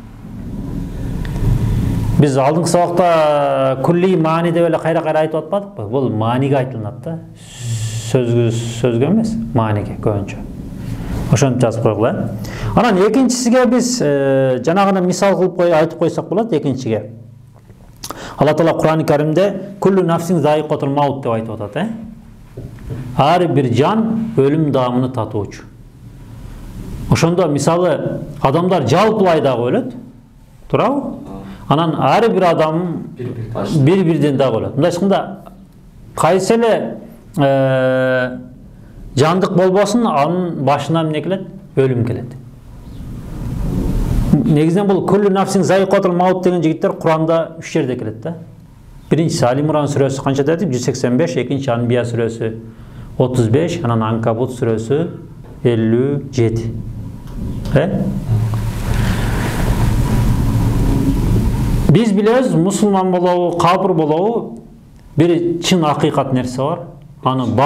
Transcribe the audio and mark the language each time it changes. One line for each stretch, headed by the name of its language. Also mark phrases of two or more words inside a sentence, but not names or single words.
Kyrgyz: Биз алдыңкы сабакта кулли маани деп эле кайра айтып атпадыкпы? Бул мааниге айтылат да. Сөзгө эмес, мааниге көбүнчө. Ошону жазып койгула. Анан экинчисиге биз жанагына мисал кылып айтып койсок болот экинчиге. Алла Таала Кур'ан-ы Каримде
Arabic: كل نفس ذائقة الموت
Kyrgyz: деп айтып атат, Ар бир жан өлүм даамыны татуучу. Ошондо мисалы адамдар жалпылай дагы өлөт. Туурабы? Анан ар бир адам бир-бирден дагы өлөт. Мындай айтканда кайсы эле жандык болбосун, анын башына эмне келет? Өлүм келет. Негизинен бул
Arabic: كل نفس ذائقة الموت
Kyrgyz: деген жигиттер Куранда 3 жерде келет да. Биринчиси Али Имран сүрөсү канча дедик? 185, экинчи Анбия сүрөсү 35, анан Анкабут сүрөсү 57. Биз билебиз, мусулман болобу, капыр болобу, бир чын акыйкат нерсе бар.